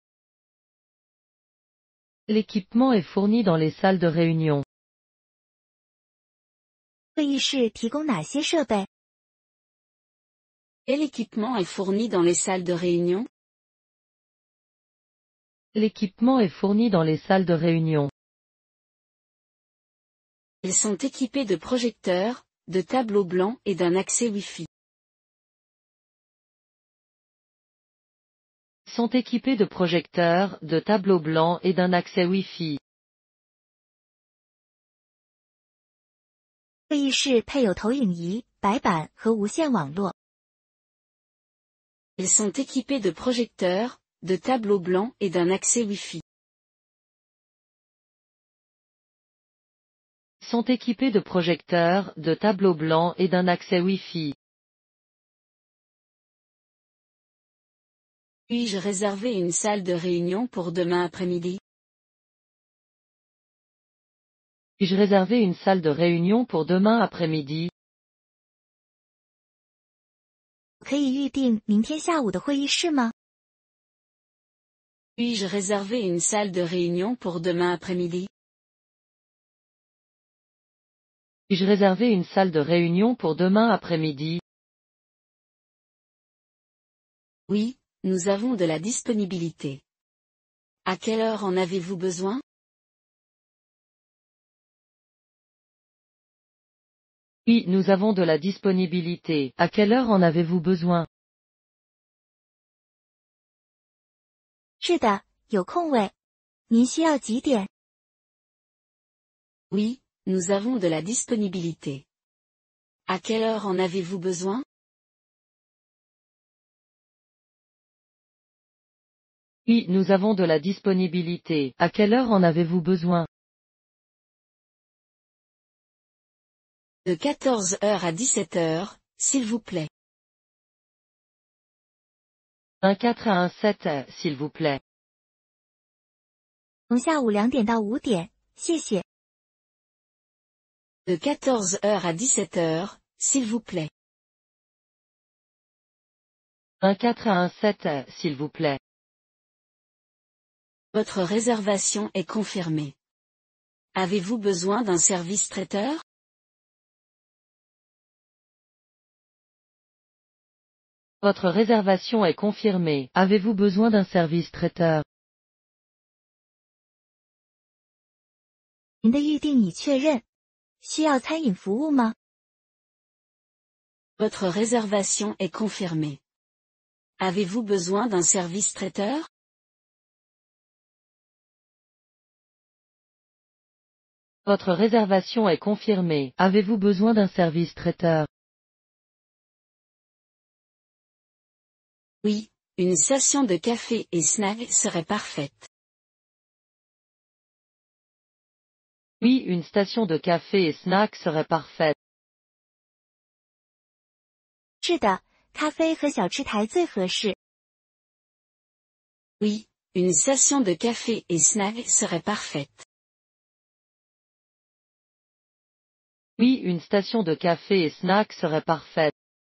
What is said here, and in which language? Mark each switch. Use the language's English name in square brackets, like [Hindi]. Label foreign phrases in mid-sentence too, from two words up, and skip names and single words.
[French] L'équipement est fourni dans les salles de réunion. [Chinese] 会议室提供哪些设备？ [French] Quel équipement est fourni dans les salles de réunion? L'équipement est fourni dans les salles de réunion. Ils sont équipés de projecteurs, de tableaux blancs et d'un accès Wi-Fi. Sont équipés de projecteurs, de tableaux blancs et d'un accès Wi-Fi. [Chinese] 会议室配有投影仪、白板和无线网络。 [French] Ils sont équipés de projecteurs, de tableaux blancs et d'un accès Wi-Fi. Sont équipés de projecteurs, de tableaux blancs et d'un accès Wi-Fi. Puis-je réserver une salle de réunion pour demain après-midi? Puis-je réserver une salle de réunion pour demain après-midi? [Chinese] 可以预定明天下午的会议室吗？ [French] Puis-je réserver une salle de réunion pour demain après-midi? Puis-je réserver une salle de réunion pour demain après-midi? Oui, nous avons de la disponibilité. À quelle heure en avez-vous besoin? Oui, nous avons de la disponibilité. À quelle heure en avez-vous besoin? [Chinese] 是的，有空位。您需要几点？ [French] Oui, nous avons de la disponibilité. À quelle heure en avez-vous besoin? Oui, nous avons de la disponibilité. À quelle heure en avez-vous besoin? De 14 heures à 17 heures, s'il vous plaît. Un 4 à un 7, s'il vous plaît. [Chinese] 从下午2点到5点，谢谢。 [French] De 14 heures à 17 heures, s'il vous plaît. Un 4 à un 7, s'il vous plaît. Votre réservation est confirmée. Avez-vous besoin d'un service traiteur? Votre réservation est confirmée. Avez-vous besoin d'un service traiteur? [Chinese] 您的预订已确认。需要餐饮服务吗？ [French] Votre réservation est confirmée. Avez-vous besoin d'un service traiteur? Votre réservation est confirmée. Avez-vous besoin d'un service traiteur? Oui, une station de café et snack serait parfaite. Oui, une station de café et snack serait parfaite. [Chinese] 是的，咖啡和小吃台最合适。 [French] Oui, une station de café et snack serait parfaite. Oui, une station de café et snack serait parfaite.